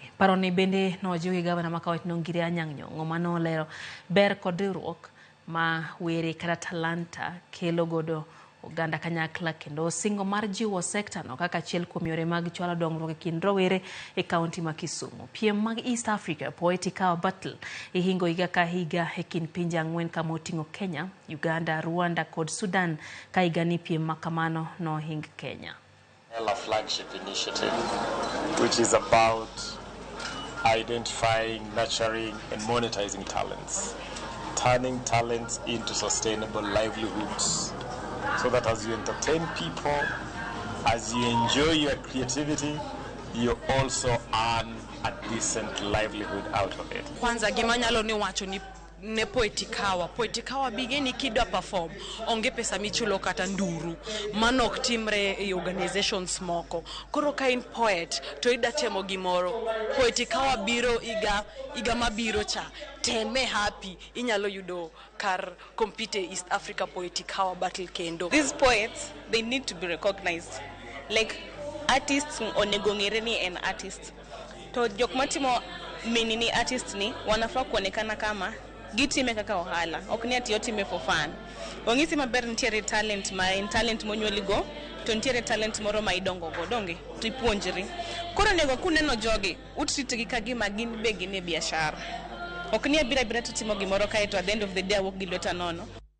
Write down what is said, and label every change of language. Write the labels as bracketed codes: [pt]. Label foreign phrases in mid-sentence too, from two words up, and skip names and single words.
[luo] Paroni bende nojiw gi gavana ma Kaunti Nongiri Anyang' Nyong'o mano lero ber kod riwruok ma were kata talanta kelo godo oganda kanyakla kendo singo mar jiwo sekta no kaka achiel kuom yore mag chwalo dongruok e kind rowere e kaunti ma Kisumu. Piem mag East Africa Poetic Hour Battle ihingo higa ka higa e kind pinje ang'wen kama oting'o Kenya, Uganda, Rwanda kod Sudan ka higa ni piem makamano no hing Kenya. [en] A flagship initiative which is about identifying, nurturing and monetizing talents, turning talents into sustainable livelihoods so that as you entertain people, as you enjoy your creativity, you also earn a decent livelihood out of it. [luo] Kwanza gimanyalo ni wacho ni ne Poetic Hour bigeni kidwa perform onge pesa michulo kata nduru manok timre e organizations moko. Koro ka in poet to ida temo gimoro Poetic Hour biro iga mabiro cha teme happy inyalo yudo kar compete East Africa Poetic Hour Battle kendo. [en] These poets, they need to be recognized. Like artists [luo] onego ng'ere ni an artist. To jok matimo menini artist ni [sw] wanafaa kuonekana kama [luo] gitime kaka ohala, ok ni ati otime [en] for fun. [luo] Ong'isi maber nitiere talent ma en talent monyuoligo, to nitiere talent moro ma idongo go donge to ipuonjri. Koro nego kuneno jogi, utrite ka gima gin be gin e biashara. Ok ni abira to timo gimoro kae to [en] at the end of the day [luo] awuok gi lweta nono.